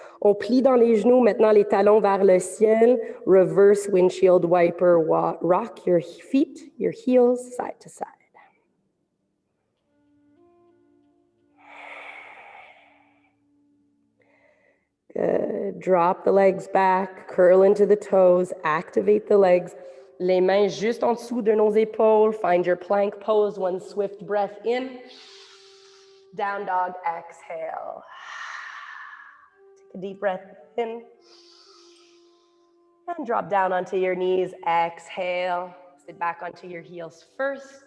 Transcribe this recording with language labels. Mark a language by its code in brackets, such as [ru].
[fr] On plie dans les genoux, maintenant les talons vers le ciel, [en] reverse windshield wiper, rock your feet, your heels side to side. Good, drop the legs back, curl into the toes, activate the legs. [fr] Les mains juste en dessous de nos épaules. [en] Find your plank pose, one swift breath in. Down dog, exhale. Take a deep breath in. And drop down onto your knees, exhale. Sit back onto your heels first.